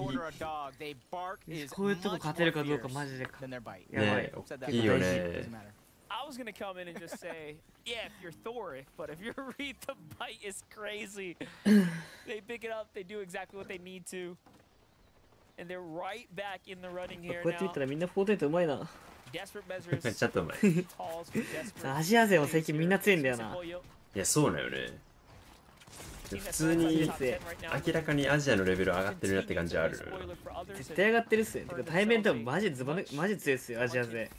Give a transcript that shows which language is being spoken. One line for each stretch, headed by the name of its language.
Japanese: こういうとこ勝てるかどうかマジでか。やばい。いいよね。
English: I was gonna come in and just say, yeah, if you're Thoric, but if you're Reed, the bite is crazy. They pick it up, they do exactly what they need to, and they're right back in the running here now.
Japanese: こうやって言ったらみんなフォートナイトうまいな。めっちゃうまい。アジア勢も最近みんな強いんだよな。いや、そうなよね。普通に明らかにアジアのレベル上がってるなって感じはある。絶対上がってるっすよ。てか対面多分マジ強いっすよアジア勢。